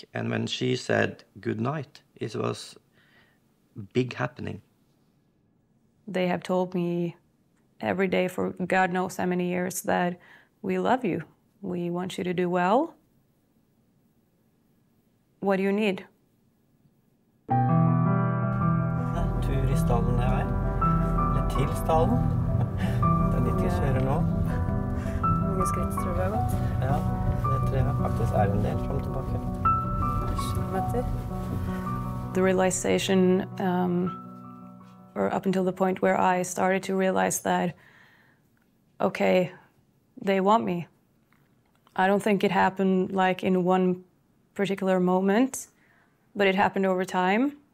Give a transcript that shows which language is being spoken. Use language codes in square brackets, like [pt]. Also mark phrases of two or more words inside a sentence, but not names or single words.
[en] And when she said good night, it was big happening. They have told me every day for God knows how many years that we love you. We want you to do well. What do you need? [no] Tur i stallen er vei. Eller til stallen. Det er dit vi kjører nå. Hvor mange skritt tror du vi har gått? Ja, det tror jeg faktisk er en del frem og tilbake. Kilometer. [en] The realization, or up until the point where I started to realize that, okay, they want me. I don't think it happened like in one particular moment, but it happened over time.